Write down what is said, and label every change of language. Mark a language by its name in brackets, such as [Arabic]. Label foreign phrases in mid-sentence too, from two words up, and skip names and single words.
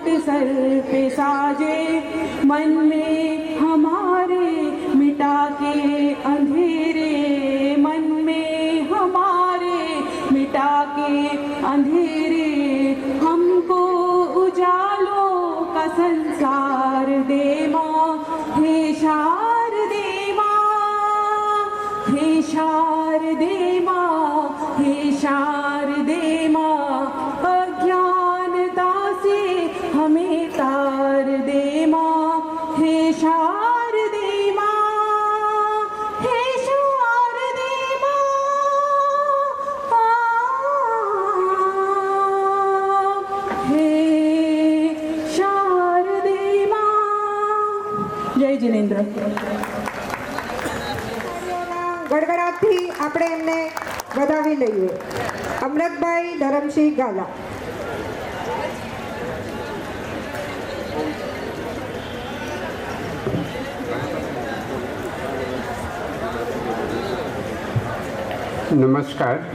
[Hindi] सर पे साजे मन में हमारे मिटा के अंधेरे मन में हमारे मिटा के अंधेरे हमको उजालों का संसार दे माँ हे शारदे माँ हे शारदे माँ हे शारदे माँ अज्ञानता से हमें तार दे माँ हे शारदे माँ हे शारदे माँ हे शारदे माँ। जय जिनेन्द्र। [Gujarati] ગડગડાટથી આપણે એમને વધાવી લઈએ. અમૃતભાઈ ધરમસિંહ ગાલા. નમસ્કાર.